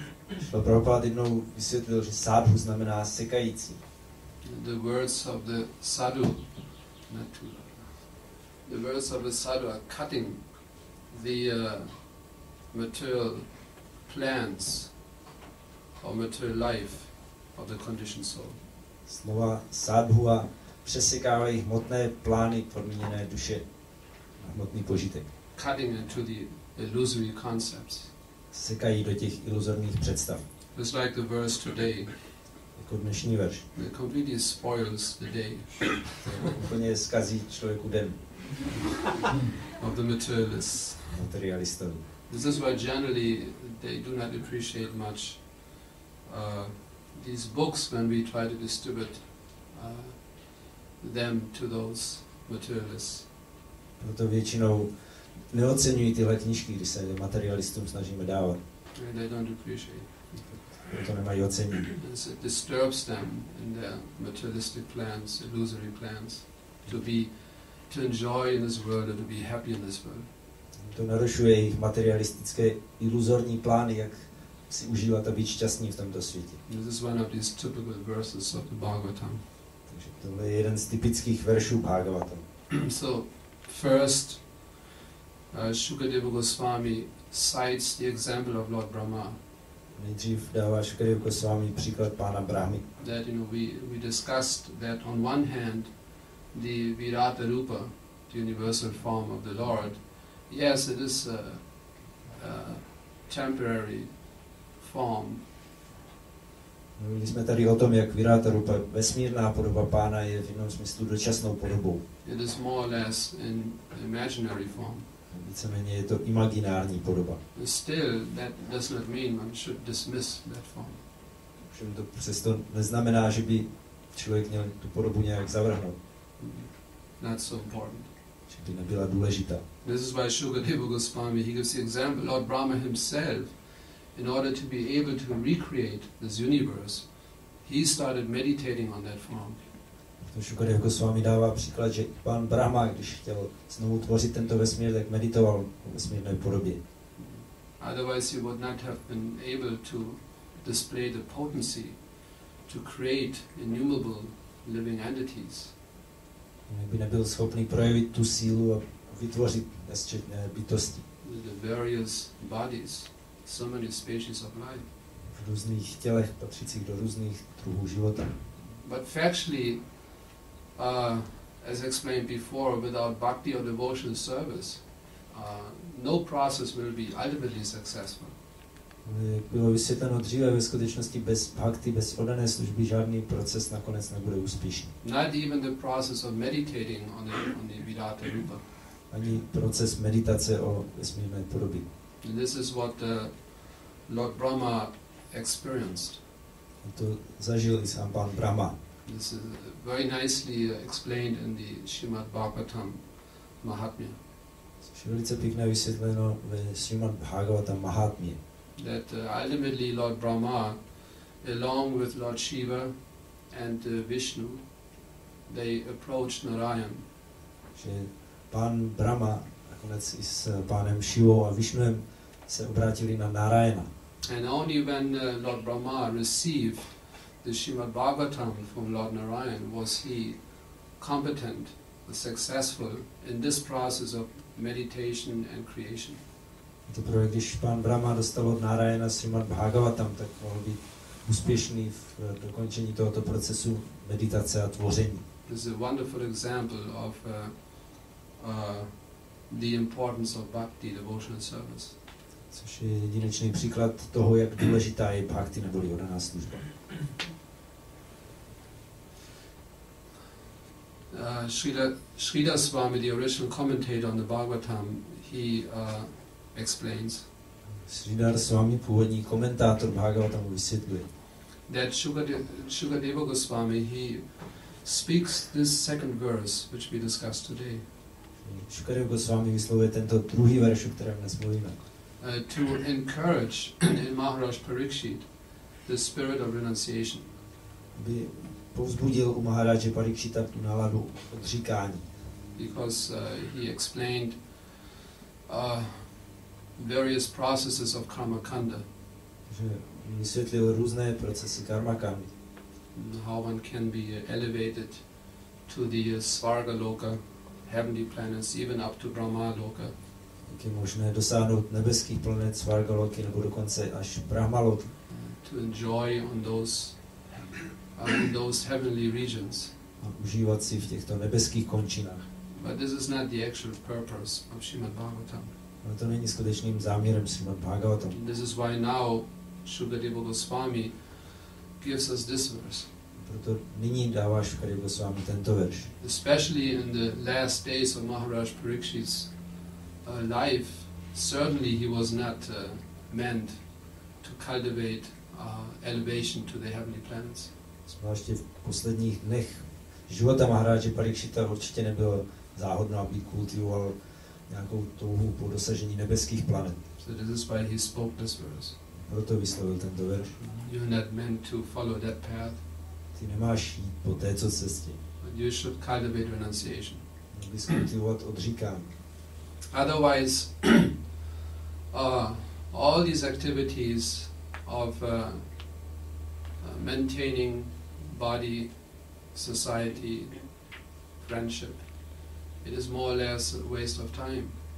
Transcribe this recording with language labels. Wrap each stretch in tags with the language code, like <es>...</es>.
<cs>Srila Prabhupada jednou vysvětlil, že sadhu znamená sekající.</cs> <en>The words of the sadhu, the words of the sadhu are cutting the material plans or material life of the conditioned soul.</en> <cs>Slova sadhua přesekávají hmotné plány podmíněné duše a hmotný požitek.</cs> <en>Cutting into the illusory concepts.</en> <cs>Sekají do těch iluzorních představ.</cs> <en>It's like the verse today.</en> <cs>Jako dnešní verš.</cs> <en>It completely spoils the day.</en> <cs>Úplně zkazí člověku den.</cs> <en>Of the materialists.</en> <cs>Materialistovi.</cs> <en>This is why generally they do not appreciate much these books when we try to distribute them to those materialists.</en> <cs>Proto většinou neoceňují tyhle knížky, když se materialistům snažíme dávat.</cs> <en>They don't appreciate.</en> <cs>Proto nemají ocenění.</cs> <en>It disturbs them in their materialistic plans, illusory plans, to enjoy in this world and to be happy in this world.</en> <cs>To narušuje jejich materialistické iluzorní plány, jak si užívat a být šťastní v tomto světě.</cs> <en>This is one of these typical verses of the Bhagavatam.</en> <cs>Takže tohle je jeden z typických veršů Bhagavatam.</cs> <en>So first, Shukadeva Goswami cites the example of Lord Brahma.</en> <cs>Nejdřív dává Shukadeva Goswami příklad pána Brahmy.</cs> <en>That we discussed that on one hand, the Virata Rupa, the universal form of the Lord, yes, it is a temporary form.</en> <cs>Mluvili jsme tady o tom, jak Virata Rupa, vesmírná podoba pána, je v jednom smyslu dočasnou podobou.</cs> <en>It is more or less in imaginary form.</en> <cs>Víceméně je to imaginární podoba.</cs> <en>Still, that does not mean one should dismiss that form.</en> <cs>Všem to přesto neznamená, že by člověk měl tu podobu nějak zavrhnout.</cs> <en>Not so important.</en> <cs>Že by nebyla důležitá.</cs> <en>This is why Shukadeva Goswami, he gives the example, Lord Brahma himself, in order to be able to recreate this universe, he started meditating on that form.</en> <cs>To Shukadeva Goswami dává příklad, že pán Brahma, když chtěl znovu tvořit tento vesmír, tak meditoval o vesmírné podobě.</cs> <en>Otherwise he would not have been able to display the potency to create innumerable living entities.</en> <cs>By nebyl schopný projevit tu sílu a vytvořit nesčetné bytosti.</cs> <en>The various bodies, so many species of life.</en> <cs>V různých tělech patřících do různých druhů života.</cs> <en>But factually, as explained before, without bhakti or devotional service, no process will be ultimately successful.</en> <cs>Jak bylo vysvětleno dříve, ve skutečnosti bez bhakti, bez oddané služby, žádný proces nakonec nebude úspěšný.</cs> <en>Not even the process of meditating on the Virata Rupa.</en> <cs>Ani proces meditace o vesmírné podobě.</cs> <en>And this is what Lord Brahma experienced.</en> <cs>A to zažil i sám pán Brahma.</cs> <en>This is very nicely explained in the Srimad-bhagavatam Mahatmya.</en> <cs>Což je velice pěkné vysvětleno ve Srimad-bhagavatam Mahatmya.</cs> <en>That ultimately Lord Brahma, along with Lord Shiva and Vishnu, they approached Narayan.</en> <cs>Že pán Brahma nakonec i s pánem Šivou a Višnuem se obrátili na Narayana.</cs> <en>And only when Lord Brahma received the Srimad-bhagavatam from Lord Narayan was he competent, successful in this process of meditation and creation.</en> <cs>Teprve když pán Brahma dostal od Narayana Srimad-bhagavatam, tak mohl být úspěšný v dokončení tohoto procesu meditace a tvoření.</cs> <en>This is a wonderful example of the importance of bhakti, devotional service.</en> <cs>Což je jedinečný příklad toho, jak důležitá je bhakti neboli oddaná služba.</cs> <en>Sridhar Swami, the original commentator on the Bhagavatam, he explains</en> <cs>Sridhar Swami, původní komentátor Bhagavatamu, vysvětluje,</cs> <en>that Shukadeva Goswami, he speaks this second verse, which we discussed today,</en> <cs>Shukadeva Goswami vyslovuje tento druhý verš, o kterém dnes mluvíme,</cs> <en>to encourage in Maharaj Parikshit the spirit of renunciation.</en> <cs>aby povzbudil u Maharaje Parikshita tu náladu odříkání.</cs> <en>Because he explained various processes of karma kanda,</en> <cs>Že vysvětlil různé procesy karmakandy.</cs> <en>how one can be elevated to the Svarga Loka, heavenly planets, even up to Brahma Loka.</en> <cs>Jak je možné dosáhnout nebeských planet Svargaloky nebo dokonce až Brahmaloky.</cs> <en>To enjoy on those heavenly regions.</en> <cs>A užívat si v těchto nebeských končinách.</cs> <en>But this is not the actual purpose of Srimad-bhagavatam.</en> <cs>Ale to není skutečným záměrem Srimad-bhagavatam.</cs> <en>This is why now Shukadeva Goswami gives us this verse.</en> <cs>Proto nyní dává Shukadeva Goswami tento verš.</cs> <en>Especially in the last days of Maharaj Parikshit's life, certainly he was not meant to cultivate elevation to the heavenly planets.</en> <cs>Zvláště v posledních dnech života Maharaje Parikshita určitě nebylo záhodno, aby kultivoval nějakou touhu po dosažení nebeských planet.</cs> <en>So this is why he spoke this verse.</en> <cs>Proto vyslovil tento verš.</cs> <en>You're not meant to follow that path.</en> <cs>Ty nemáš jít po této cestě.</cs> <en>But you should cultivate renunciation.</en> <cs>Měl bys kultivovat odříkání.</cs> <en>Otherwise, all these activities of maintaining body, society, friendship, it is more or less a waste of time.</en>